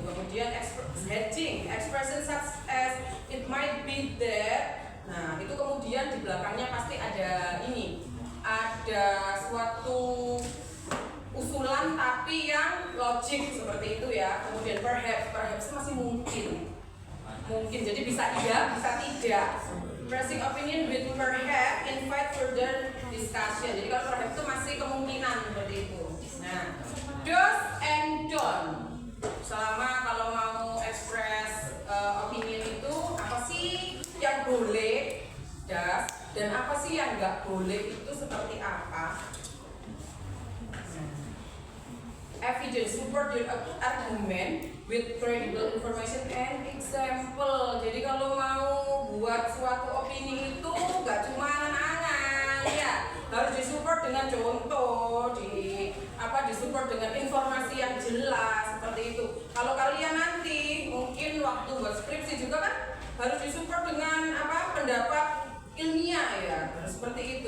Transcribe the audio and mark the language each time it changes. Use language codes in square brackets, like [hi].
[en] Kemudian hedging, expression such as it might be that. [id] Nah, itu kemudian di belakangnya pasti ada ini, ada suatu usulan tapi yang logik seperti itu ya. Kemudian perhaps masih mungkin, jadi bisa iya, bisa tidak. [en] Expressing opinion with perhaps invite further discussion. [id] Jadi kalau perhaps itu masih kemungkinan seperti itu. Nah, [en] do's and don't. [id] Selama kalau mau [en] express opinion [id] itu apa sih yang boleh, does, dan apa sih yang nggak boleh itu seperti apa? [en] Evidence, support your argument with credible information and example. [id] Jadi kalau mau buat suatu opini itu nggak cuma angan-angan ya, harus disupport dengan contoh, disupport dengan informasi yang jelas seperti itu. Kalau kalian nanti mungkin waktu buat skripsi juga kan harus disupport dengan pendapat ilmiah ya, seperti itu.